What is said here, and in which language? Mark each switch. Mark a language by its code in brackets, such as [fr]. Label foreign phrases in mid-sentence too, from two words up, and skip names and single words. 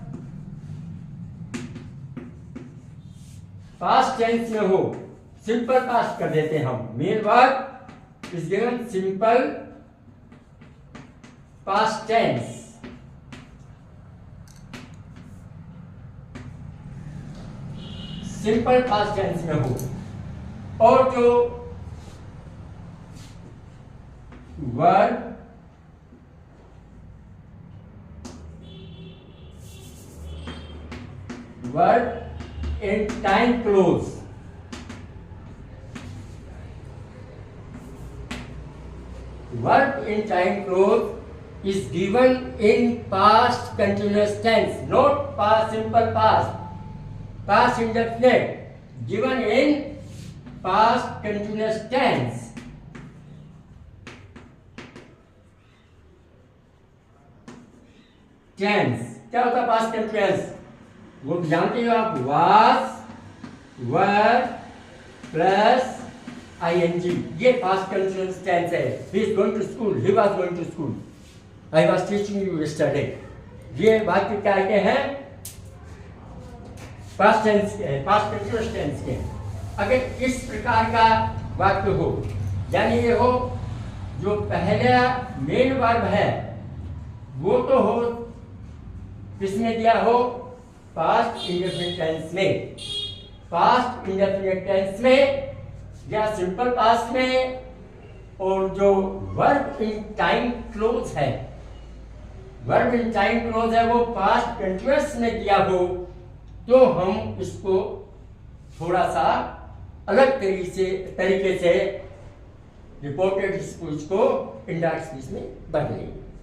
[en] past tense [hi] में हो, [en] simple past [hi] कर देते हैं हम, [en] main verb is given simple past tense, simple past tense [hi] में हो, और जो [en] वर्ब in time clause, verb in time clause is given in past continuous tense, not past simple past, past indefinite, given in past continuous tense. [hi] Tense क्या होता है [en] past continuous? [hi] वो जानते हो आप, [en] was, were प्लस ing, ये past continuous tense है। He is going to school, he was going to school, I was teaching you yesterday, [hi] ये वाक्य क्या के हैं? [en] past tense के, past continuous tense के। [hi] अगर इस प्रकार का वाक्य हो, यानी ये हो जो पहला [en] main verb [hi] है वो तो हो किसमें दिया हो? [en] past indefinite tense [hi] में, [en] past indefinite tense [hi] में या [en] simple past [hi] में, और जो [en] verb in time clause [hi] है, [en] verb in time clause [hi] है वो [en] past continuous [hi] में दिया हो, तो हम इसको थोड़ा सा अलग तरीके से [en] reported speech [hi] को [en] indirect speech [hi] में बदलेंगे।